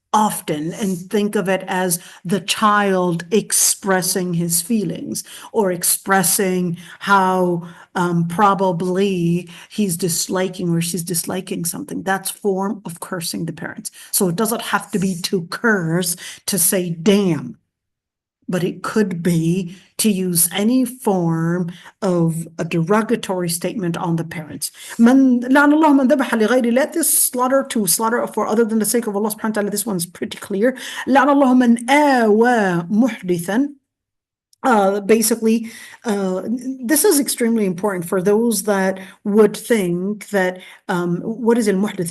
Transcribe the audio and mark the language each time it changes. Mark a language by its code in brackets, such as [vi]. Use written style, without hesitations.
[en] often and think of it as the child expressing his feelings or expressing how probably he's disliking or she's disliking something. That's form of cursing the parents. So it doesn't have to be to curse, to say damn, but it could be to use any form of a derogatory statement on the parents. [ar] من لعن الله من ذبح لغير الله. [en] This slaughter to slaughter for other than the sake of Allah subhanahu wa ta'ala, this one's pretty clear. [ar] لعن الله من آوى محدثا. [en] Basically, this is extremely important for those that would think that what is al-muhdith?